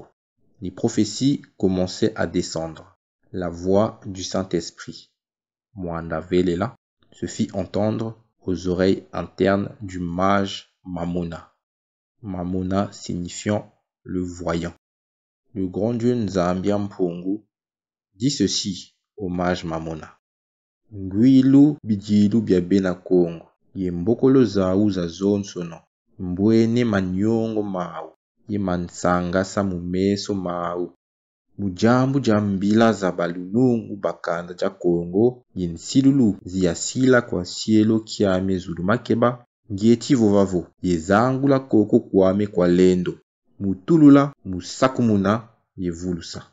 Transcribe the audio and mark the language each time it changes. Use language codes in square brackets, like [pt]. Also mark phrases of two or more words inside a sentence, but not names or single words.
[fr] Les prophéties commençaient à descendre. La voix du Saint-Esprit, Mwanda Velela, se fit entendre aux oreilles internes du mage Mamuna. Mamuna signifiant le voyant. Le grand dieu Nzambiampungu dit ceci au mage Mamuna. [kg] Ngwilu bijilu bya Bena-Congo, ye mbokolo zawu za zonsono, mbwene manyongo mawu, ye mansanga sa mumeso mawu. Mujambu jambila za balunungu bakanda ja Congo, ye nsilulu ziyasila kwa sielo kiame zulu makeba, ngieti vovavo, ye zangula koko kwame kwa lendo, mutulula musakumuna ye vulusa.